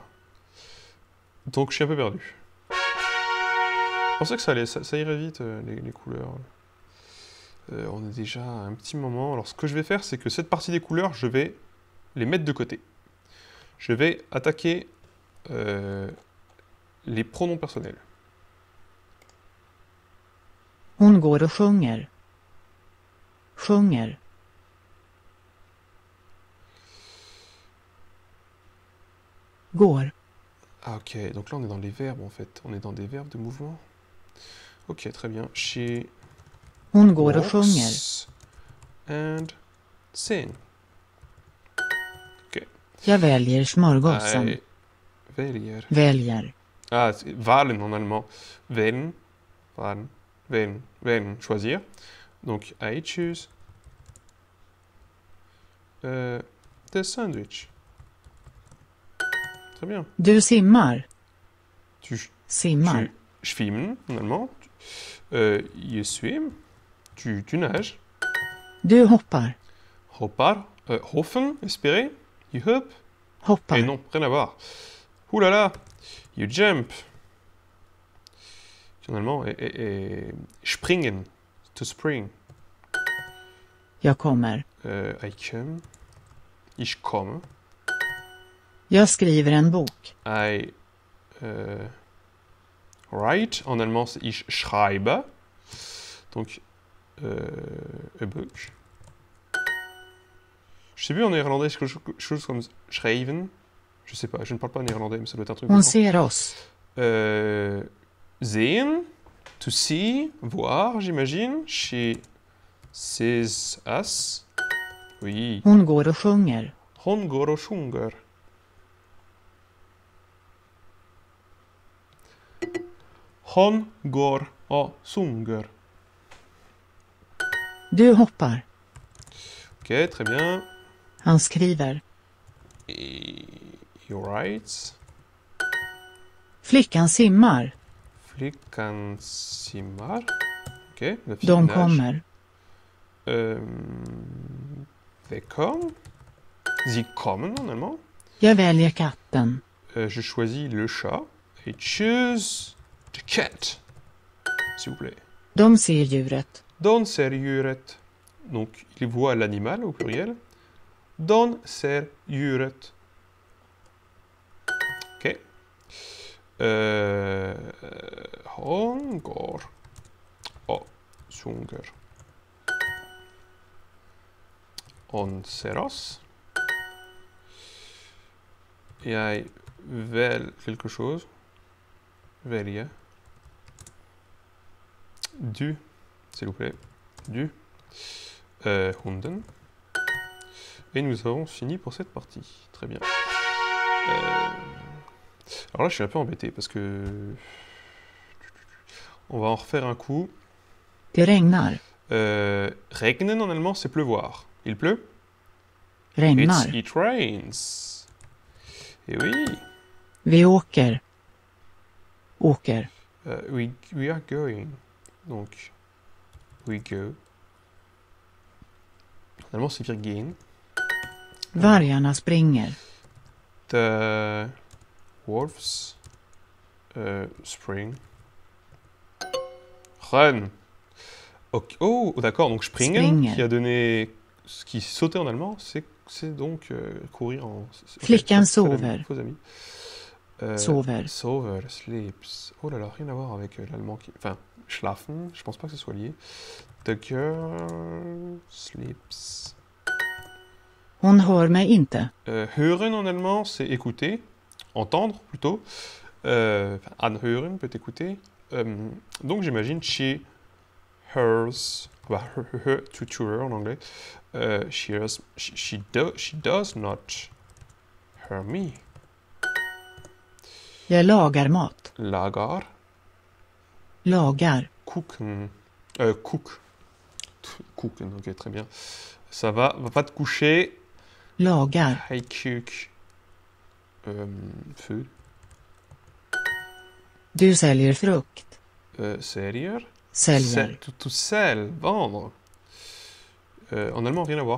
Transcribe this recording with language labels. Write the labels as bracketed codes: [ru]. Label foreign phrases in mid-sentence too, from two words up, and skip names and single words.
[fr] Donc je suis un peu perdu. Je pensais que ça irait vite les couleurs. On est déjà à un petit moment. Alors ce que je vais faire, c'est que cette partie des couleurs, je vais les mettre de côté. Je vais attaquer les pronoms personnels. [sv] Hon går och sjunger. Sjunger. Går. [fr] Ah ok, donc là on est dans les verbes en fait. On est dans des verbes de mouvement. Ok, très bien. [en] She [sv] Hon går och sjunger. [en] walks and sing. Ok. [sv] Jag väljer smörgåsen. Nej, väljer. Väljer. [fr] Ah, c'est wählen en allemand. [de] Wählen, wählen, wählen, wählen, [fr] choisir. Donc, [en] I choose the sandwich. [fr] Très bien. [sv] Du simmar. [fr] Tu [sv] Simmar. [fr] schwimmen, en allemand. [en] You swim. [fr] Tu nages. [sv] Du hoppar. Hoppar. [de] Hoffen, [en] espérer. You hop. [sv] Hoppar. [fr] Et non, rien à voir. Ouh là là. [en] You jump. [fr] Finalement, et springen. To spring. [sv] Jag kommer. [en] I come. [de] Ich komme. [sv] Jag skriver en bok. [en] I write. [fr] En allemand, c'est [de] ich schreibe. [en] Donc, a book. [fr] Je sais plus en néerlandais, quelque chose comme schrijven. Je sais pas, je ne parle pas néerlandais, mais ça doit être un truc [sv] Hon [fr] différent. [sv] ser oss. [de] Sehen, [en] to see, [fr] voir, j'imagine. [en] She sees us. [fr] Oui. [sv] Hon går och sjunger. Hon går och sjunger. Hon går och sjunger. Du hoppar. [fr] Ok, très bien. [sv] Han skriver. [en] You're right. [sv] Flickan simmar. Flickan simmar. [fr] Ok, la fille [sv] De [fr] nage. [sv] kommer. [en] They come. [de] Sie kommen [fr] en allemand. [sv] Jag väljer katten. [fr] Je choisis le chat. [en] I choose the cat. [fr] S'il vous plaît. [sv] De ser djuret. Don ser djuret. [fr] Donc, il voit l'animal au pluriel. [sv] Don ser djuret. Ok. Hon går och sjunger. Hon ser oss. Jag väl [fr] quelque chose. [sv] Välja. Du, [fr] s'il vous plaît. [sv] Du. Hunden. [fr] Et nous avons fini pour cette partie. Très bien. Alors là, je suis un peu embêté parce que... On va en refaire un coup. [sv] Det regnar. [fr] Regnen en allemand, c'est pleuvoir. Il pleut? [sv] Regnar. [en] It rains. [fr] Et oui. [sv] Vi åker. Åker. [en] We are going. Donc, we go. [fr] En allemand, c'est [de] wir gehen. [sv] Vargarna springer. [en] The wolves spring. Run. Okay. [fr] Oh, d'accord, donc springen, [sv] Springer. [fr] qui a donné... Ce qui sautait en allemand, c'est donc courir en... [sv] Flickan [fr] faux amis, [sv] sover. [fr] faux amis. [sv] Sover. Sover, sleeps. [fr] Oh là là, rien à voir avec l'allemand qui... Enfin, schlafen, je pense pas que ce soit lié. [en] The girl sleeps. [sv] Hon hör mig inte. [fr] Hören en allemand, c'est écouter, entendre plutôt. Enfin, anhören peut écouter. Donc j'imagine [en] she hears, [fr] bah, her, [en] to her [fr] en anglais. [en] She hears, she does not hear me. [sv] Jag lagar mat. Lagar, Lagar. [de] cooken, cook. Cooken, [fr] ok, très bien. Ça va pas te coucher. [sv] Lagar. [en] I cook food. [sv] Du säljer frukt. Säljer. Säljer. [en] To sell, [fr] vendre. En allemand, rien à voir.